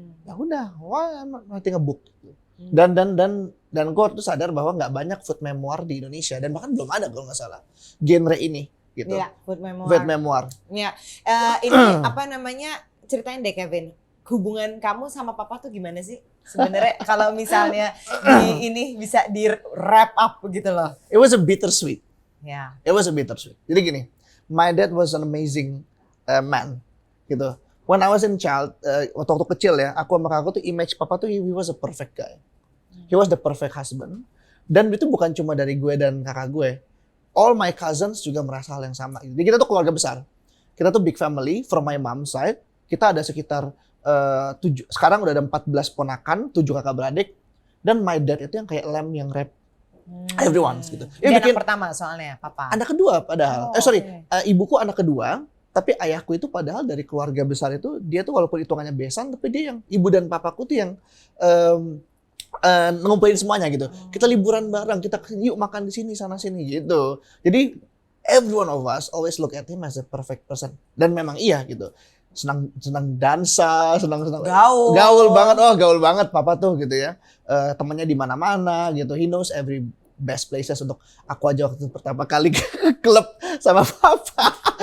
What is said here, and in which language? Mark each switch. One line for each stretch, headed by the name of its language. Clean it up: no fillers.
Indonesian: Ya udah,
English: why I'm not writing a book.
Indonesian: Dan gue tuh sadar bahwa nggak banyak food memoir di Indonesia dan bahkan belum ada kalau nggak salah genre ini gitu. Iya, food memoir. Food memoir. Iya, ini apa namanya, ceritain deh Kevin. Hubungan kamu sama Papa tuh gimana sih? Sebenarnya kalau misalnya ini bisa di
English: wrap up
Indonesian: gitu loh.
English: It was a bittersweet.
Indonesian: Ya.
English: It was a bittersweet.
Indonesian: Jadi gini,
English: my dad was an amazing man, gitu. When I was in child,
Indonesian: waktu kecil ya, aku sama kakakku tuh image Papa tuh
English: he was a perfect guy. He was the perfect husband.
Indonesian: Dan itu bukan cuma dari gue dan kakak gue.
English: All my cousins
Indonesian: juga merasa hal yang sama. Jadi kita tuh keluarga besar. Kita tuh
English: big family from my mom side.
Indonesian: Kita ada sekitar 7, sekarang udah ada 14 ponakan, 7 kakak beradik. Dan my dad itu yang kayak lem yang
English: rap everyone
Indonesian: gitu. Dia anak pertama soalnya, Papa. Anak kedua padahal. Okay. Ibuku anak kedua. Tapi ayahku itu padahal dari keluarga besar itu, dia tuh walaupun hitungannya besan, tapi dia yang, ibu dan papaku tuh yang ngumpulin semuanya gitu. Kita liburan bareng, kita yuk makan di sini, sana sini gitu. Jadi
English: every one of us always look at him as a perfect person.
Indonesian: Dan memang iya gitu. Senang dansa, senang gaul banget papa tuh gitu ya. Temannya di mana-mana gitu.
English: He knows every best places
Indonesian: untuk aku aja waktu pertama kali ke klub sama papa.